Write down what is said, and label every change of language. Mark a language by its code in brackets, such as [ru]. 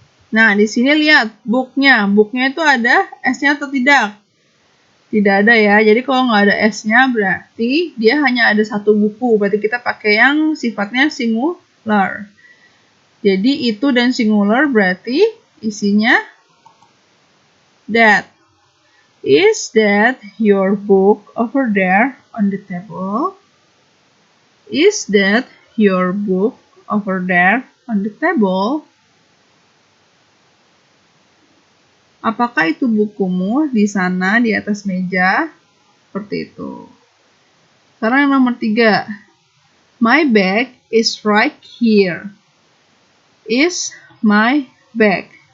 [id] Nah, di sini lihat booknya. Booknya itu ada S-nya atau tidak? Tidak ada ya. Jadi kalau nggak ada S-nya berarti dia hanya ada 1 buku. Berarti kita pakai yang sifatnya singular. Jadi itu dan singular berarti Isinya [en] that. Is that your book over there on the table? Is that your book over there on the table? [id] Apakah itu bukumu di sana di atas meja? Seperti itu. Sekarang yang nomor 3. [en] My bag is right here. Is my bag.